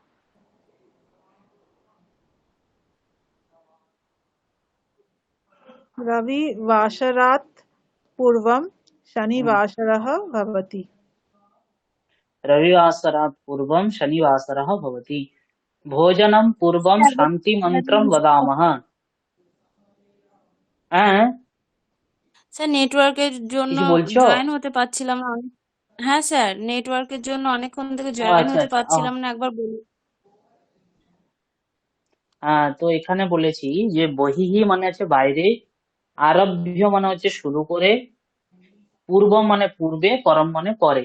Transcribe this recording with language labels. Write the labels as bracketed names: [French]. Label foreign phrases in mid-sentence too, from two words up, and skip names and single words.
[Sanskrit] रविवासरात् पूर्वं शनिवासरः भवति। रविवासरात् पूर्वं शनिवासरः भवति। भोजनं पूर्वं शान्तिमन्त्रं वदामः। [Bangla] স্যার নেটওয়ার্কের জন্য কিছু বলছো? জয়েন হতে পারছিলাম না। হ্যাঁ স্যার, নেটওয়ার্কের জন্য অনেকক্ষণ থেকে ও জয়েন আচ্ছা হতে আচ্ছা। পারছিলাম না, একবার বলুন। তো এখানে বলেছি যে বহিহি মানে হচ্ছে বাইরে, আরভ্য মানে হচ্ছে শুরু করে, পূর্ব মানে পূর্বে, পরম মানে পরে।